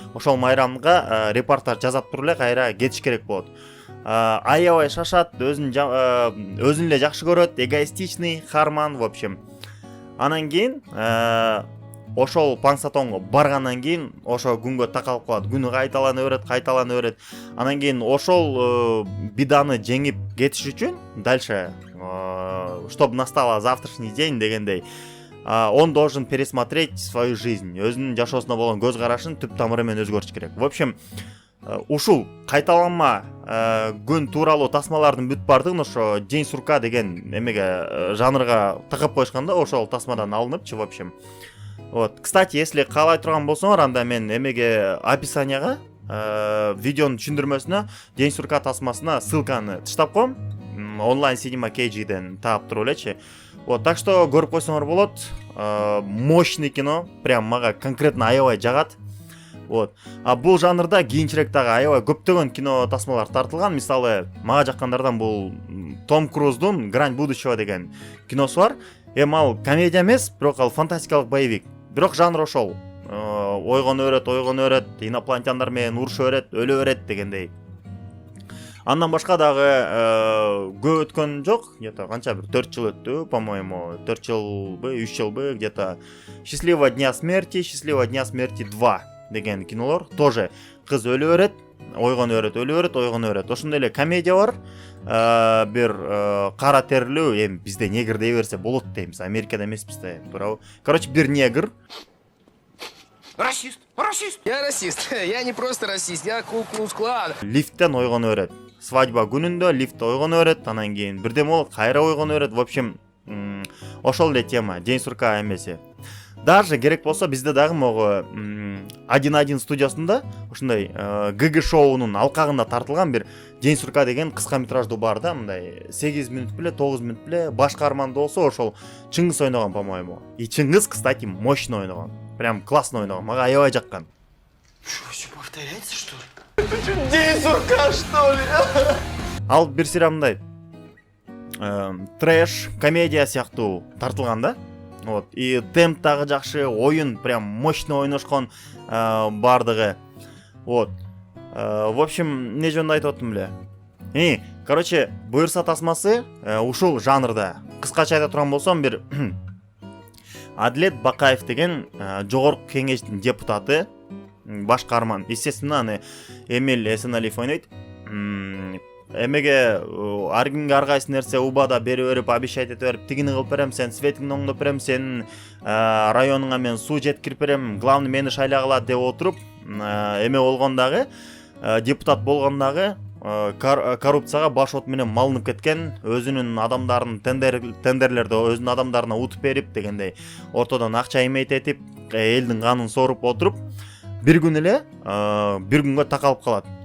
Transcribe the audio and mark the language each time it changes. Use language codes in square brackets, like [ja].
[ky] Ошол майрамга репортаж жасап туруп эле кайра кетиш керек болот. Аябай шашат, өзүн эле жакшы көрөт, эгоистичный, харман, в общем. Анан кийин ошол Пансатонго баргандан кийин ошо күнгө такалып калат. Күнү кайталана берет. Анан кийин ошол биданы жеңип кетиш үчүн [ru] дальше, чтобы настала завтрашний день [ky] дегендей, [ru] он должен пересмотреть свою жизнь. [ky] Өзүнүн жашоосуна болгон көз карашын түп тамыры менен өзгөртүш керек. В общем, ушул кайталанма күн тууралуу тасмалардын бүт бардыгын ошо День сурка деген эмеге жанрга тыгып коюшканда ошол тасмадан алыныпчы, в общем. [ru] Вот, кстати, если [ky] каалай турган болсоңор, анда мен эмеге описанияга видеонун түшүндүрмөсүнө День сурка тасмасына ссылканы таштап коем. Онлайн Cinema KG'ден таап туруп элечи. Вот, так что көрүп койсоңор болот. Мощный кино, прям мага конкретно аябай жагат. Вот. А бул жанрда кийинчерээк дагы аябай көптөгөн кино тасмалар тартылган. Мисалы, мага жаккандардан бул Том Круздун Грань будущего деген киносу бар. Ал комедия эмес, бирок ал фантастикалык боевик. Бирок жанр ошол. Ойгоно өрөт, инопланетяндар менен уруша берет, өлө берет дегендей. Андан башка дагы көп өткөн жок, где-то канча бир 4 жыл өттү, [ru] по-моему, [ky] 4 жылбы, 3 жылбы, где-то Счастливого дня смерти 2 деген кинолор. Тоже кыз өлө берет, ойгоно берет. Ошондой эле комедия бар. Бир кара терлүү, эми бизде негр дей берсе болот деймиз, Америкада эмеспиз да, туурабы. Короче, бир негр. [ru] Расист. Я расист. Я не просто расист, я Ку-клукс-клан. [ky] Лифттен ойгоно берет. Свадьба күнүндө лифт ойгоно берет, анан кийин бирдеме болот, кайра ойгоно берет. В общем, ошол эле тема, День сурка эмеси. Даже керек болсо бизде дагы могу 1-1 студиясында ушундай ГГ шоунун алкагында тартылган бир День сурка деген кыска метраждуу бар да, мындай 8 мүнөт беле 9 мүнөт беле. Башкарман болсо ошол Чыңгыз ойногон, по-моему. И Чыңгыз, кстати, мощно ойногон. [ru] Прям классно [ky] ойногон. Мага аябай жаккан. [ru] Что, все повторяется, что ли? День сурка, что ли? [ky] Ал бир сыйра мындай трэш, комедия сыяктуу тартылган да. Вот. И темп дагы жакшы, оюн прям мощно ойношкон бардыгы. Вот. В общем, не жөнүндө айтып аттым эле. Короче, буйрса тасмасы ушул жанрда. Кыскача айта турган болсом, бир Адилет Бакаев деген жогорку кеңештин депутаты, баш каарман. Естественно, аны Эмиль Эсеналиев ойнойт. Эмеге ар кимге ар кайсы нерсе убада берип обещать ете берип, тигини кылып берем, сен светиңди оңдоп берем, сенин районуңа мен суу жеткирип берем, главный мени шайлагыла деп отуруп, эме болгондагы депутат болгондагы коррупцияга баш от менен малынып кеткен, өзүнүн адамдарын тендерлерди өзүнүн адамдарына утуп берип дегендей, ортодон акча эмететип, элдин канын соруп отуруп, бир күнгө такалып калат.